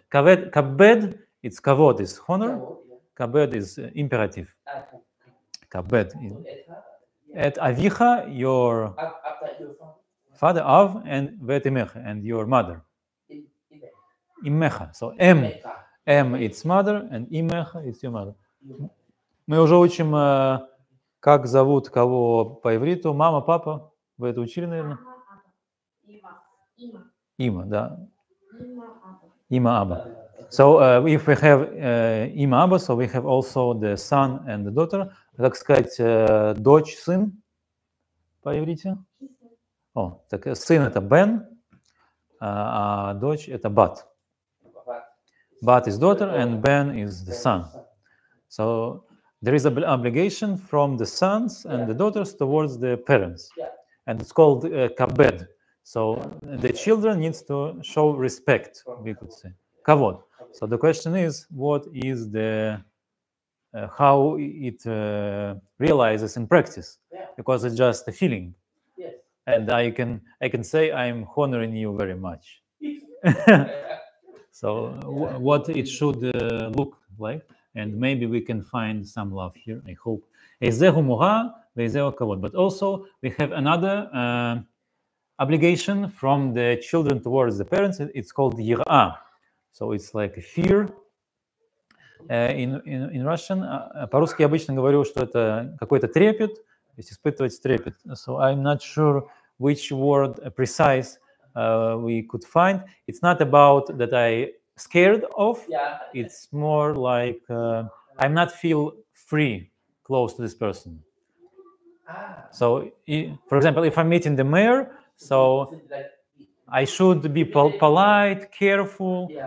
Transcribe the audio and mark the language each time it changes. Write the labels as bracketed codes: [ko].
[en] Kabed, it's kavod, is honor. Kabed is imperative. Kabed. [he] Et avicha, [en] your father, Av, and [he] ve'et emecha, [en] and your mother. Imecha. So M it's mother, and Имеха it's your mother. [ru] Мы уже учим, как зовут кого по ивриту. Мама, папа. Вы это учили, наверное? [he] Има, да. Има, Аба. [en] So if we have Има, Аба, so we have also the son and the daughter. [ru] Как сказать, дочь, сын по иврите? О, так сын это Бен, а дочь это Bat. [en] Bat is daughter and Ben is the son. So there is an obligation from the sons and the daughters towards the parents. And it's called kabed. So the children needs to show respect, we could say. Kavod. So the question is, what is the how it realizes in practice? Because it's just a feeling. And I can say I'm honoring you very much. So what it should look like, and maybe we can find some love here, I hope. But also we have another obligation from the children towards the parents. It's called yirah. So it's like a fear. In Russian, [ru] по-русски я обычно говорю, что это какой-то трепет, то есть испытывать трепет. [en] So I'm not sure which word precise we could find. It's not about that I scared of. It's more like I'm not feel free close to this person. So, for example, if I'm meeting the mayor, so I should be polite, careful.